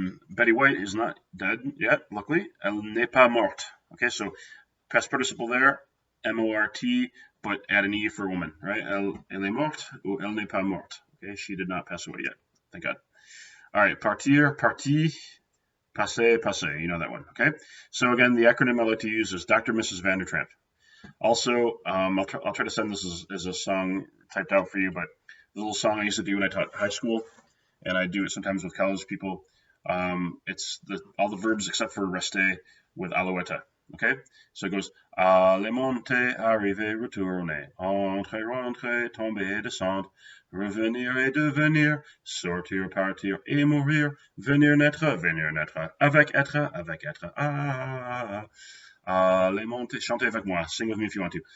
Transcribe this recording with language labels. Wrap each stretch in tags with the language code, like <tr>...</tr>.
<en>Betty White is not dead yet, luckily.</en> <fr>Elle n'est pas morte.</fr> <en>Okay, so past participle there, M-O-R-T, but add an E for woman, right?</en> <fr>Elle est morte ou elle n'est pas morte.</fr> <en>Okay, she did not pass away yet. Thank God. All right, partir, parti, passer, passer. You know that one, okay? So again, the acronym I like to use is Dr. Mrs. Vandertramp. Also, I'll try to send this as a song typed out for you, but the little song I used to do when I taught high school, and I do it sometimes with college people. It's all the verbs except for rester with alouette.</en> <fr>Okay, so it goes aller, monter, arriver, retourner, entrer, rentrer, tomber, descendre, revenir et devenir, sortir, partir et mourir, venir, naître, avec être, aller, monter, chantez avec moi,</fr> <en>sing with me if you want to.</en>